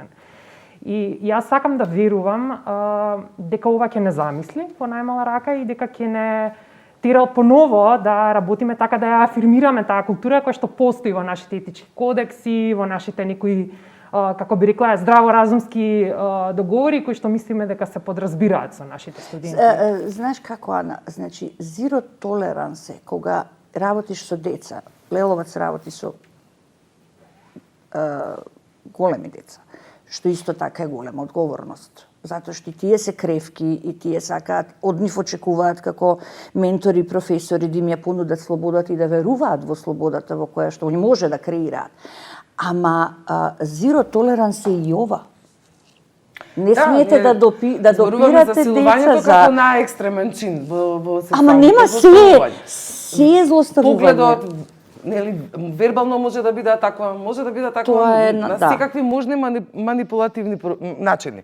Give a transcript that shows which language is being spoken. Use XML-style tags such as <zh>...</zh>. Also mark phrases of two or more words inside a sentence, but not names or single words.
<mk>И јас сакам да верувам дека ова ќе не замисли во најмала рака и дека ќе не тера поново да работиме така да ја афирмираме таа култура која што постои во нашите етички кодекси, во нашите некои како би рекла, здраворазумски договори кои што мислиме дека се подразбираат со нашите студенти. Знаеш како, Ана, значи</mk> <en>zero tolerance</en> <mk>е кога работиш со деца. Леловац работи со големи деца, што исто така е голема одговорност. Затоа што и тие се кревки и тие сакаат, од нив очекуваат како ментори, професори да им ја понудат слободата и да веруваат во слободата во која што они може да креираат. Ама</mk> <en>zero tolerance</en> <mk>е и ова. Не смеете да допирате деца за како најекстремен чин во сексуалното. Ама нема се е злоставување. Погледот, нели, вербално може да биде таква, може да биде таква на секакви можни манипулативни начини.</mk>